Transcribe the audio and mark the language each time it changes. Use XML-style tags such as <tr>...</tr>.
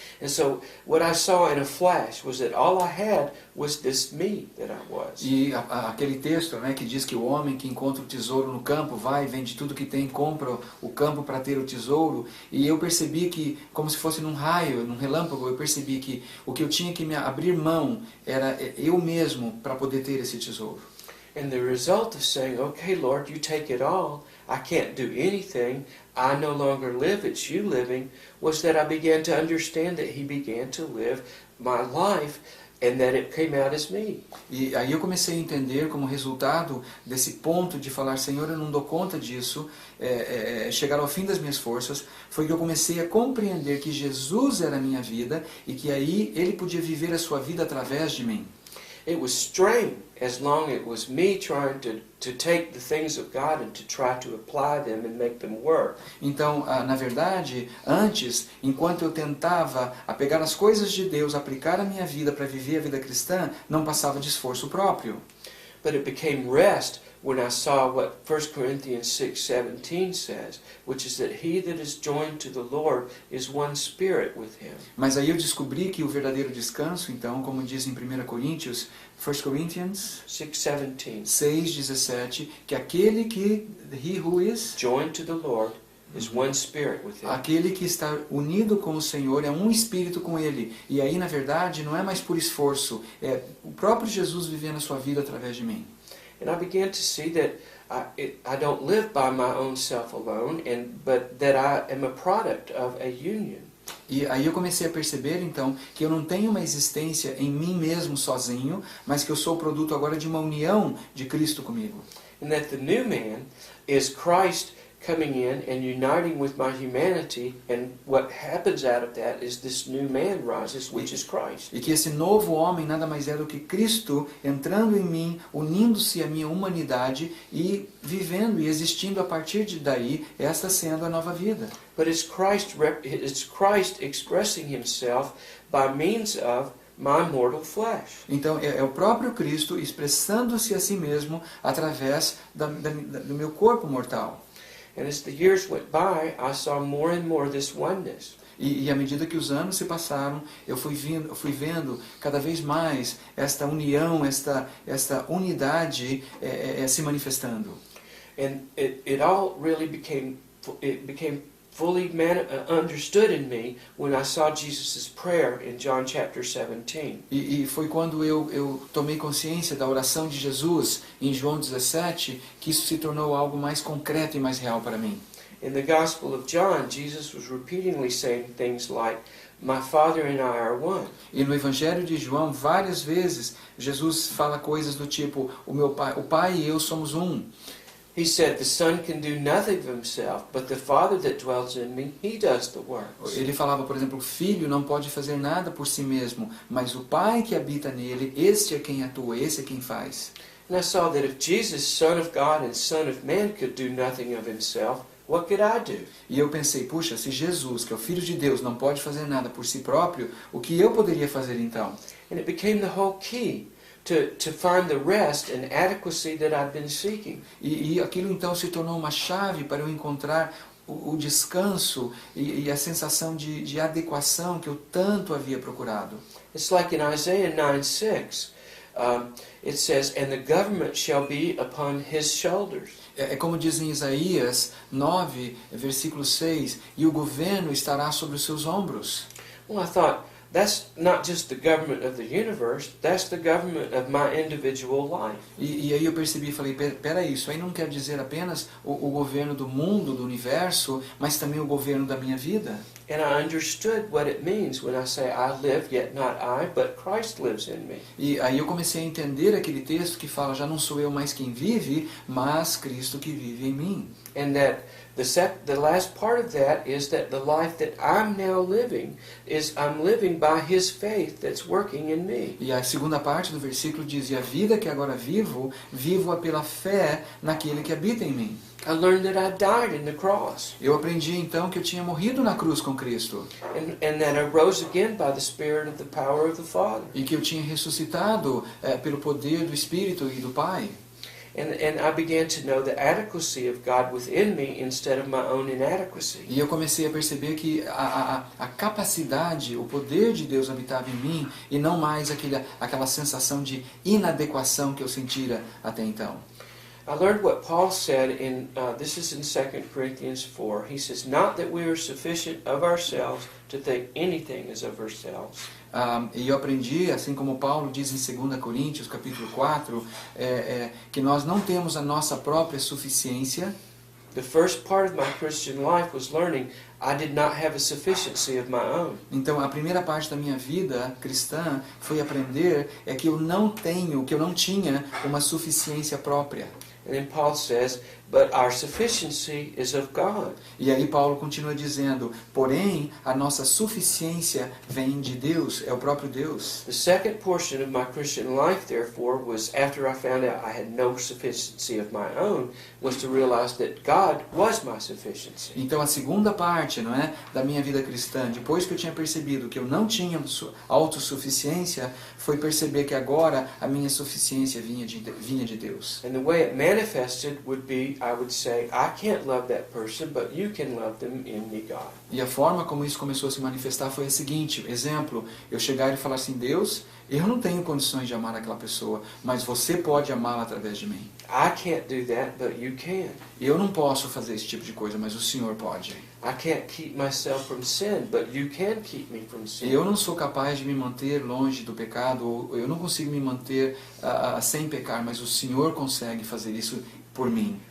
<en>And so what I saw in a flash was that all I had was this me that I was.</en> <pt>E aquele texto, né, que diz que o homem que encontra o tesouro no campo vai, vende tudo que tem, compra o campo para ter o tesouro. E eu percebi que, como se fosse num raio, num relâmpago, eu percebi que o que eu tinha que me abrir mão era eu mesmo para poder ter esse tesouro.</pt> <en>And the result of saying, "Okay, Lord, you take it all. I can't do anything. I no longer live, it's you living," was that I began to understand that He began to live my life and that it came out as me.</en> <pt>E aí eu comecei a entender, como resultado desse ponto de falar, Senhor, eu não dou conta disso, chegar ao fim das minhas forças, foi que eu comecei a compreender que Jesus era a minha vida e que aí Ele podia viver a sua vida através de mim.</pt> <en>It was strange as long as it was me trying to take the things of God and to try to apply them and make them work.</en> <pt>Então, na verdade, antes, enquanto eu tentava pegar as coisas de Deus, aplicar a minha vida para viver a vida cristã, não passava de esforço próprio.</pt> <en>But it became rest when I saw what 1 Corinthians 6:17 says, which is that he that is joined to the Lord is one spirit with Him.</en> <pt>Mas aí eu descobri que o verdadeiro descanso, então, como diz em 1 Coríntios 6:17, que aquele que,</pt> <en>he who is joined to the Lord is one spirit with Him.</en> <pt>Aquele que está unido com o Senhor é um espírito com Ele. E aí, na verdade, não é mais por esforço, é o próprio Jesus vivendo a sua vida através de mim.</pt> <en>And I began to see that I don't live by my own self alone, but that I am a product of a union.</en> <pt>E aí eu comecei a perceber, então, que eu não tenho uma existência em mim mesmo sozinho, mas que eu sou o produto agora de uma união de Cristo comigo.</pt> <en>And that the new man is Christ coming in and uniting with my humanity, and what happens out of that is this new man rises, which is Christ.</en> <pt>E que esse novo homem nada mais é do que Cristo entrando em mim, unindo-se à minha humanidade e vivendo e existindo a partir de daí, esta sendo a nova vida.</pt> <en>But it's Christ expressing Himself by means of my mortal flesh.</en> <pt>Então é o próprio Cristo expressando-se a si mesmo através do meu corpo mortal.</pt> <en>And as the years went by, I saw more and more this oneness.</en> <pt>E à medida que os anos se passaram, eu fui vendo cada vez mais esta união, esta unidade se manifestando.</pt> <en>And it all really became fully understood in me when I saw Jesus' prayer in John chapter 17.</en> <pt>E foi quando eu tomei consciência da oração de Jesus em João 17 que isso se tornou algo mais concreto e mais real para mim.</pt> <en>In the Gospel of John, Jesus was repeatedly saying things like, "My Father and I are one."</en> <pt>E no Evangelho de João, várias vezes, Jesus fala coisas do tipo, o Pai e eu somos um.</pt> <en>He said, "The Son can do nothing of himself, but the Father that dwells in me, he does the works."</en> <pt>Ele falava, por exemplo, o Filho não pode fazer nada por si mesmo, mas o Pai que habita nele, este é quem atua, esse é quem faz.</pt> <en>And I saw that if Jesus, Son of God and Son of Man, could do nothing of himself, what could I do?</en> <pt>E eu pensei, puxa, se Jesus, que é o Filho de Deus, não pode fazer nada por si próprio, o que eu poderia fazer então?</pt> <en>And it became the whole key to find the rest and adequacy that I've been seeking.</en> <pt>E aquilo então se tornou uma chave para eu encontrar o descanso e a sensação de adequação que eu tanto havia procurado.</pt> <en>It's like in Isaiah 9:6, it says, "And the government shall be upon his shoulders."</en> <pt>É como diz em Isaías 9, versículo 6, e o governo estará sobre os seus ombros.</pt> <en>Well, I thought, that's not just the government of the universe, that's the government of my individual life.</en> <pt>E aí eu percebi e falei, peraí, isso aí não quer dizer apenas o governo do mundo, do universo, mas também o governo da minha vida.</pt> <en>And I understood what it means when I say, "I live, yet not I, but Christ lives in me."</en> <pt>E aí eu comecei a entender aquele texto que fala, já não sou eu mais quem vive, mas Cristo que vive em mim.</pt> <en>And that the last part of that is that the life that I'm now living is I'm living by His faith that's working in me.</en> <pt>E a segunda parte do versículo diz, e a vida que agora vivo, vivo-a pela fé naquele que habita em mim.</pt> <en>I learned that I died in the cross.</en> <pt>Eu aprendi então que eu tinha morrido na cruz com Cristo.</pt> <en>And that I rose again by the Spirit of the power of the Father.</en> <pt>E que eu tinha ressuscitado pelo poder do Espírito e do Pai.</pt> <en>And I began to know the adequacy of God within me instead of my own inadequacy.</en> <pt>E eu comecei a perceber que a capacidade, o poder de Deus habitava em mim e não mais aquela sensação de inadequação que eu sentira até então.</pt> <en>I learned what Paul said this is in 2 Corinthians 4. He says, "Not that we are sufficient of ourselves to think anything is of ourselves."</en> <pt>E eu aprendi, assim como Paulo diz em 2 Coríntios, capítulo 4, que nós não temos a nossa própria suficiência.</pt> <en>The first part of my Christian life was learning I did not have a sufficiency of my own.</en> <pt>Então, a primeira parte da minha vida cristã foi aprender que eu não tinha uma suficiência própria.</pt> <en>And then Paul says, "But our sufficiency is of God."</en> <pt>E aí Paulo continua dizendo, porém, a nossa suficiência vem de Deus, é o próprio Deus.</pt> <en>The second portion of my Christian life, therefore, was after I found out I had no sufficiency of my own, was to realize that God was my sufficiency.</en> <pt>Então a segunda parte, não é, da minha vida cristã, depois que eu tinha percebido que eu não tinha autossuficiência, foi perceber que agora a minha suficiência vinha de Deus.</pt> <en>And the way it manifested would be, I would say, I can't love that person, but you can love them in me, God.</en> <pt>E a forma como isso começou a se manifestar foi a seguinte, exemplo, eu chegar e falar assim, Deus, eu não tenho condições de amar aquela pessoa, mas você pode amá-la através de mim.</pt> <en>I can't do that, but you can.</en> <pt>Eu não posso fazer esse tipo de coisa, mas o Senhor pode.</pt> <en>I can't keep myself from sin, but you can keep me from sin.</en> <pt>Eu não sou capaz de me manter longe do pecado, ou eu não consigo me manter sem pecar, mas o Senhor consegue fazer isso por mim.</pt>